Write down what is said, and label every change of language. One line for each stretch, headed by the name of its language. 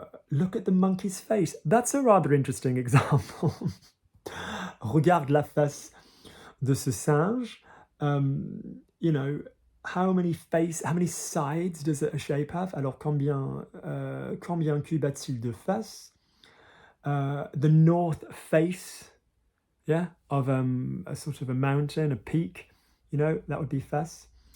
English: Look at the monkey's face. That's a rather interesting example.
French: Regarde la face de ce singe.
English: You know, how many sides does a shape have?
French: Alors, combien cube a-t-il de face?
English: The north face, yeah, of a sort of a mountain, a peak, you know, that would be face.